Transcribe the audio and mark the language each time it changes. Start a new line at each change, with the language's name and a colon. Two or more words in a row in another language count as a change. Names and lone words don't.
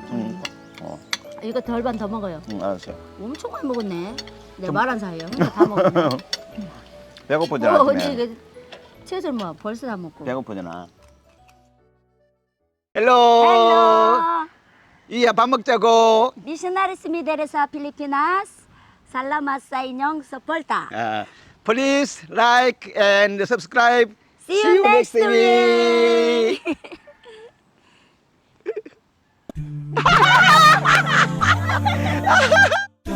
Korean: 이거 절반 더 먹어요. 알았어. 엄청 많이 먹었네. 내가 말한 사이에 다 먹었네. 배고프잖아. 언제 이거 채소 뭐 벌써 다 먹고. 배고프잖아. 헬로. 이야, 밥 먹자고.
Filipino: Missionaries Mideresa Pilipinas. Salamat sa inyong suporta.
English: Please like and subscribe. See you next week.